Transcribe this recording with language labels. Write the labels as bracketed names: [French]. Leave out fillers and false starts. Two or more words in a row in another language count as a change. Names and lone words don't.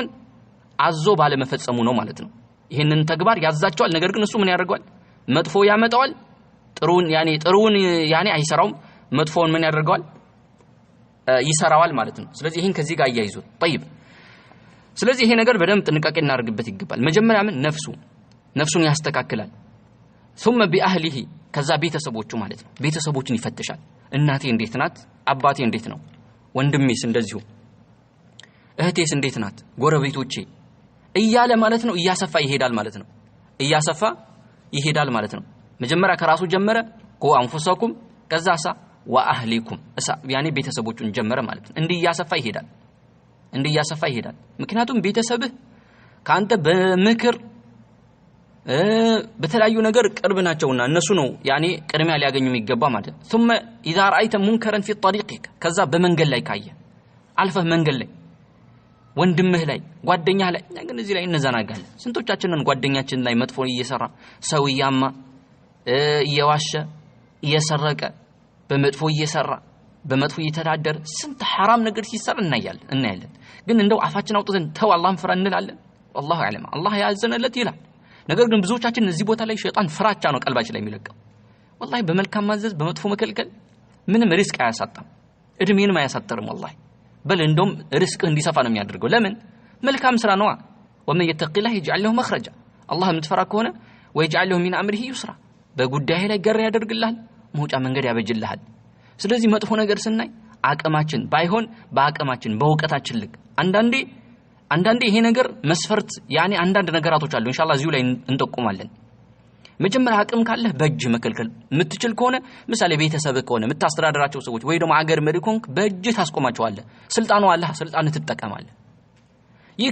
[Amharic] አዞ ባለመፈጸሙ ነው ማለት ነው ይሄንን ተግባር ያዛቸዋል ነገር ግን እሱ ምን ያደርጋል መጥፎ ያመጣዋል ጥሩን ያኔ አይሰራውም መጥፎውን ምን ያደርጋል ይሰራዋል ማለት ነው ስለዚህ ይሄን ከዚህ ጋር አያይዙት طيب ስለዚህ ይሄ ነገር በደንብ ጥንቃቄ እናደርግበት ይገባል መጀመሪያ ምን ነፍሱን ያስተካክላል [Arabic] ثم باهله [Amharic] ከዛ ቤተሰቦቹ ማለት ነው ቤተሰቦችን ይፈትሻል እናቴ እንዴት ናት አባቴ እንዴት ነው ወንድሜስ እንደዚሁ እህቴስ እንዴት ናት ጎረቤቶቼ እያለ ማለት ነው እያሰፋ ይሄዳል ማለት ነው እያሰፋ ይሄዳል ማለት ነው መጀመሪያ ከራሱ ጀመረ [Arabic] قوا أنفسكم [Amharic] ከዛሳ ወአህሊኩም ያኔ ቤተሰቦቹን ጀመረ ማለት ነው እንዲያሰፋ ይሄዳል ምክንያቱም ቤተሰብህ ካንተ በምክር በተለያዩ ነገር ቅርብ ናቸውና እነሱ ነው ያኔ ቅድሚያ ሊያገኙ የሚገባ ማለት ነው [Arabic] ثم اذا رايت منكرا في طريقك [Amharic] ከዛ በመንገድ ላይ ካየ አልፈህ መንገድ ላይ ወንድምህ ላይ ጓደኛህ ላይ ግን እዚህ ላይ እንዘናጋለን ስንቶቻችንን ጓደኛችን ላይ መጥፎ እየሰራ ሰው ያማ እየዋሸ እየሰረቀ በመጥፎ እየሰራ በመጥፎ እየተዳደረ ስንት حرام ነገር ሲሰራ እናያለን ግን እንደው አፋችን አውጥተን ተው አላህን ፍራ እንላለን [Arabic] والله اعلم [Amharic] አላህ ያዘነለት ይላል ነገር ግን ብዙዎቻችን እዚህ ቦታ ላይ ሸይጣን ፍራቻ ነው ቀልባችን ላይ የሚለቀው والله በመልካም ማዘዝ በመጥፎ መከልከል ምንም ሪስክ አያሳጣም እድሜንም አያሳጥርም والله በል እንደውም ሪስክ እንዲሰፋ ነው የሚያደርገው ለምን መልካም ስራ ነው [Arabic] ومن يتق الله يجعل له [Amharic] مخرجا الله የምትፈራ ከሆነ [Arabic] ويجعل له من امره يسرا [Amharic] በጉዳይ ላይ ገር ያደርግልሃል መውጫ መንገድ ያበጅልሃል ስለዚህ መጥፎ ነገር ስናይ አቀማችን ባይሆን በአቀማችን በእውቀታችን ልክ አንዳንዴ ይሄ ነገር መስፈርት ያኔ አንዳንድ ነገራቶች አሉ ኢንሻአላህ እዚሁ ላይ እንጠቁማለን መጀመሪያ አቅም ካለህ በእጅ መከልከል የምትችል ከሆነ ምሳሌ ቤተሰብ ከሆነ የምታስተዳድራቸው ሰዎች ወይ ደግሞ አገር መሪ ከሆንክ በእጅ ታስቆማቸዋለህ ስልጣኑ አለህ ስልጣን ትጠቀማለህ ይህ